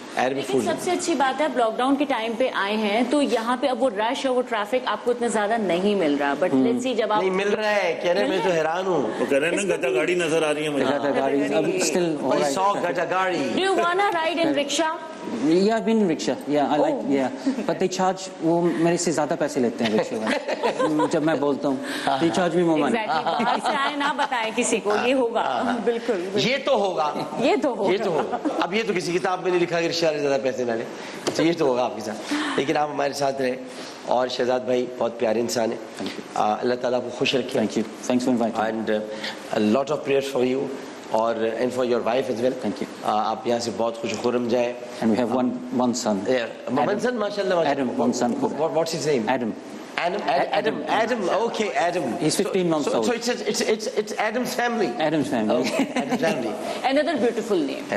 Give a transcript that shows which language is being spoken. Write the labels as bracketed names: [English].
[Urdu] لیکن سب سے اچھی بات ہے, آپ لاک ڈاؤن کے ٹائم پہ آئے ہیں تو یہاں پہ اب وہ رش اور وہ ٹریفک آپ کو اتنا زیادہ نہیں مل رہا, [English] but let's see [Urdu] جب آپ نہیں مل رہا ہے, کہہ رہے ہیں, میں تو حیران ہوں. وہ کہہ رہے ہیں نا گدا گاڑی نظر آ رہی ہے مجھے. گدا گاڑی اب [English] still all right. [Urdu] 100 گدا گاڑی. [English] Do you wanna ride in rickshaw? Yeah, I've been in rickshaw. Yeah, I like. Yeah, but they charge. [Urdu] وہ میرے سے زیادہ پیسے لیتے ہیں rickshaw والے. جب میں بولتا ہوں, [English] they charge me more money. Exactly. [Urdu] باہر سے آئے نہ بتائیں کسی کو, یہ ہوگا. بالکل. یہ تو ہوگا, یہ تو ہوگا. یہ تو ہوگا. اب یہ تو کسی کتاب میں نہیں لکھا کہ رشتہ دار زیادہ پیسے نہ لیں, تو یہ تو ہوگا آپ کے ساتھ. لیکن آپ ہمارے ساتھ رہے, اور شہزاد بھائی بہت پیارے انسان ہیں, اللہ تعالیٰ کو خوش رکھے. [English] Thank you. Thanks for inviting me. And a lot of prayers for you اور and for your wife as well. Thank you. [Urdu] آپ یہاں سے بہت خوش خرم جائیں. [English] And we have one son. One son, mashallah. Adam, one son. What's his name? Adam. Adam. Okay, Adam. He's 15 months old. So it's Adam's family. Adam's family. Okay, Adam's family. Another beautiful name.